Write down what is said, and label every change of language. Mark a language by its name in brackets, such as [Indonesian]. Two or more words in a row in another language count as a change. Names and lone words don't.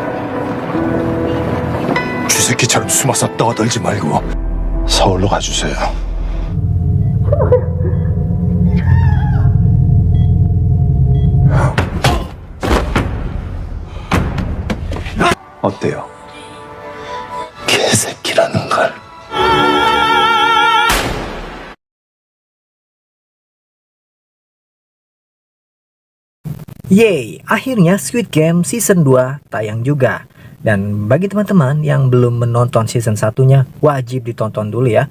[Korean] 쥐새끼처럼 숨어서 떠들지 말고 서울로 가주세요. 어때요? 개새끼라는 걸. [Indonesian] Yeay, akhirnya Squid Game Season 2 tayang juga. Dan bagi teman-teman yang belum menonton season 1-nya, wajib ditonton dulu ya.